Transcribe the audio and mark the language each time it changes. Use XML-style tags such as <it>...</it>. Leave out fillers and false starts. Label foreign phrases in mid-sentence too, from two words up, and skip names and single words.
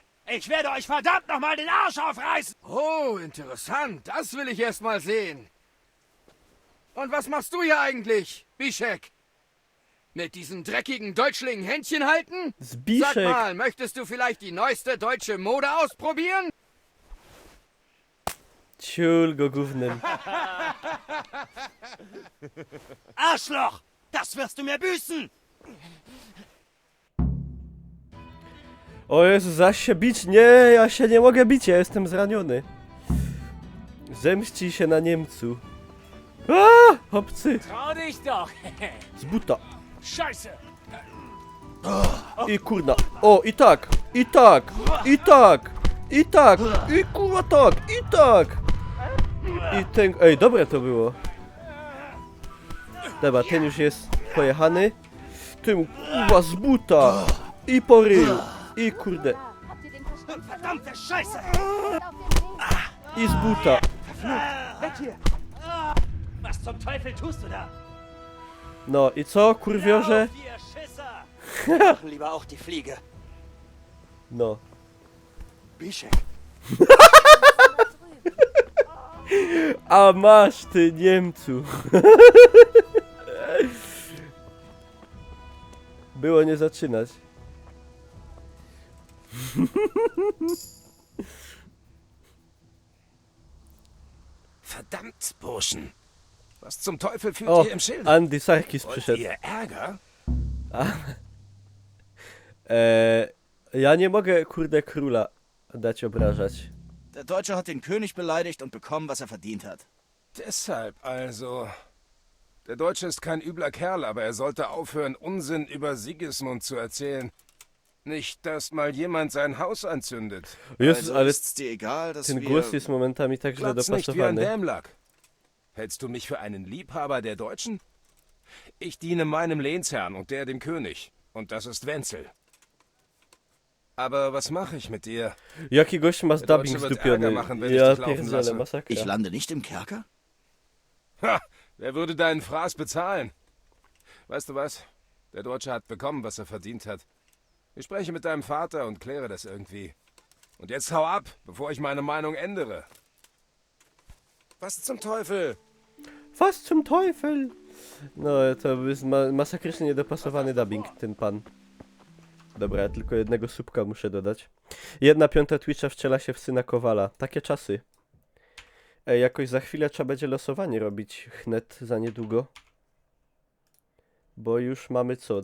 <de>Ich werde euch verdammt nochmal den Arsch aufreißen! Oh, interessant. Das will ich erst mal sehen. Und was machst du hier eigentlich, Bischek? Mit diesen dreckigen Deutschlingen Händchen halten? Zbiszek. Sag mal, möchtest du vielleicht die neueste deutsche Mode ausprobieren?</de> <pl>Ciul go gównem.</pl> <de>Arschloch! Das wirst du mir büßen!</de> <pl>O Jezu, zaś się bić? Nie, ja się nie mogę bić, ja jestem zraniony. Zemści się na Niemcu. A, obcy!</pl> <de>Trau dich doch!</de> <pl>Z buta.</pl> <de>Scheiße!</de> <pl>I kurna. O, i tak, i tak, i tak, i tak, i kurwa tak, i tak. I ten... Ej, dobre to było. Dobra, ten już jest pojechany. Tym kurwa z buta. I po ryju. I kurde.</pl> <de>Verdammte Scheiße!</de> <pl>I z buta.</pl> <de>Was zum Teufel tust du da?</de> <pl>No i co, kurwiorze?</pl> <de>Ihr Schisser! Lieber auch die Fliege.</de> <pl>No. Bischek. A masz ty, Niemcu. Było nie zaczynać.</pl> <de>Verdammt, Burschen. Was zum Teufel führt</de> <pl>O,</pl> <de>ihr im Schild? Andy Serkis Wollt</de> <pl>przyszedł.</pl> <de>ihr Ärger?</de> <pl>A, ja nie mogę, kurde, króla dać obrażać.</pl> <de>Der Deutsche hat den König beleidigt und bekommen, was er verdient hat. Deshalb also. Der Deutsche ist kein übler Kerl, aber er sollte aufhören, Unsinn über Sigismund zu erzählen. Nicht, dass mal jemand sein Haus anzündet.</de> <pl>Jezus,</pl> <de>Also</de> <pl>ale</pl> <de>ist's dir egal, dass</de> <pl>ten</pl> <de>wir...</de> <pl>głos jest momentami tak źle</pl> <de>Platz nicht wie ein</de> <pl>dopasowany.</pl> <de>Dämlack. Hältst du mich für einen Liebhaber der Deutschen? Ich diene meinem Lehnsherrn und der dem König. Und das ist Wenzel. Aber was mache ich mit dir?</de> <pl>Jaki gość ma</pl> <de>Der</de> <pl>dubbing</pl> <de>Deutsche wird</de> <pl>zdupiony.</pl> <de>Ärger machen, wenn ich</de> <pl>Ja</pl> <de>dich laufen</de> <pl>pierdzielę,</pl> <de>lasse.</de> <pl>masakra.</pl> <de>Ich lande nicht im Kerker? Ha! Wer würde deinen Fraß bezahlen? Weißt du was? Der Deutsche hat bekommen, was er verdient hat. Ich spreche mit deinem Vater und kläre das irgendwie. Und jetzt hau ab, bevor ich meine Meinung ändere. Was zum Teufel? Was zum Teufel?</de> <pl>No, to jest masakrycznie niedopasowany dubbing, ten pan. Dobra, ja tylko jednego słupka muszę dodać. 1/5 Twitcha wciela się w syna Kowala. Takie czasy. Ej, jakoś za chwilę trzeba będzie losowanie robić. Chnet za niedługo. Bo już mamy co?</pl>